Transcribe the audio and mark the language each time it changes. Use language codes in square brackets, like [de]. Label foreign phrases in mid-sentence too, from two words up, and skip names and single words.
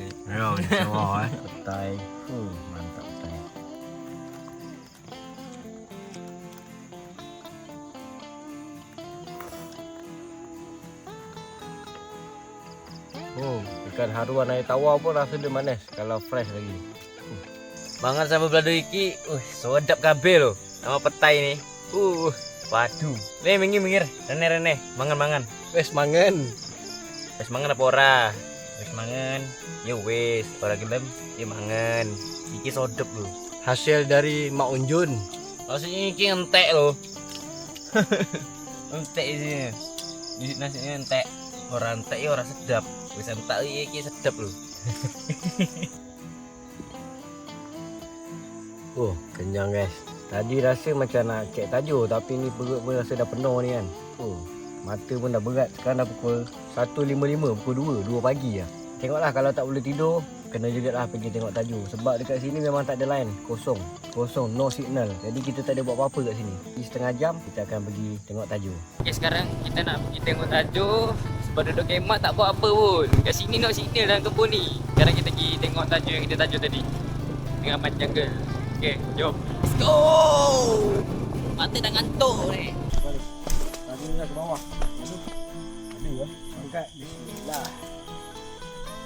[ms] Ya, Jawa petai. Mantap petai. Ikan haruan air tawar pun rasa dia manis kalau fresh lagi. [jv] Mangan sambal belado iki, sedap kabeh lho. [ms] Nama petai ni. Padu. [jv] Le minggir. Rene. Mangan. Wes mangan. Wis mangan apa ora? Wis mangan. Ya wis, ora gelem ya mangan. Iki sedap lho. [ms] Hasil dari Mak Unjun. [jv] Nasinya iki entek lho. Entek isinya. Nasinya entek. Ora entek ya ora sedap. Wis entek iki sedap lho. [ms] Kenyang guys. Tadi rasa macam nak cek tajuk, tapi ni perut pun rasa dah penuh ni kan. Mata pun dah berat. Sekarang dah pukul 1.55, pukul 2 pagi lah. Tengoklah kalau tak boleh tidur, kena juga lah pergi tengok tajuk. Sebab dekat sini memang tak ada line, kosong, [en] no signal. [ms] Jadi kita tak ada buat apa-apa kat sini. Di setengah jam kita akan pergi tengok tajuk. Okay, sekarang kita nak pergi tengok tajuk. Sebab duduk kemat tak buat apa pun. Kat sini nak signal dalam kebun ni. Sekarang kita pergi tengok tajuk yang kita tajuk tadi dengan Man Jungle. Okay, jom. [en] Let's go. [ms] Mata dah ngantuk ni. Tajuk dah ke bawah. Ada ya. Angkat. Bismillah.